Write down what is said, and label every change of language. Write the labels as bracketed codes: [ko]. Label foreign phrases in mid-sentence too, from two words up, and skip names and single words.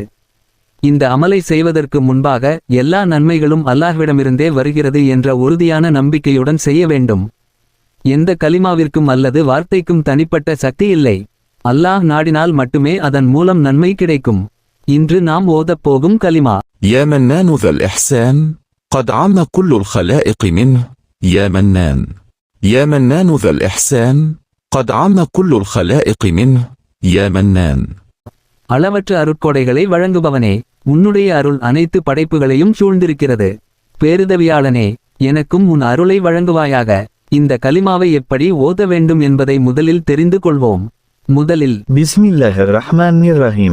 [ta] இந்த அமலை செய்வதற்கு முன்பாக எல்லா நன்மைகளும் அல்லாஹ்விடமிருந்தே வருகிறது என்ற உறுதியான நம்பிக்கையுடன் செய்ய வேண்டும். எந்த கலிமாவிற்கும் அல்லது வார்த்தைக்கும் தனிப்பட்ட சக்தி இல்லை. அல்லாஹ் நாடினால் மட்டுமே அதன் மூலம் நன்மை கிடைக்கும். இன்று நாம் ஓதப் போகும் கலிமா: [ar] يا منان ذا الإحسان قد عم كل الخلائق منه. يا منان يا منان ذا الإحسان قد عم كل الخلائق منه. يا منان. [ta] அளவற்ற அருட்கொடைகளை வழங்குபவனே, உன்னுடைய அருள் அனைத்து படைப்புகளையும் சூழ்ந்திருக்கிறது. பேருதவியாளனே, எனக்கும் உன் அருளை வழங்குவாயாக. இந்த கலிமாவை எப்படி ஓத வேண்டும் என்பதை முதலில் தெரிந்து கொள்வோம். முதலில் [ar] بسم الله الرحمن الرحيم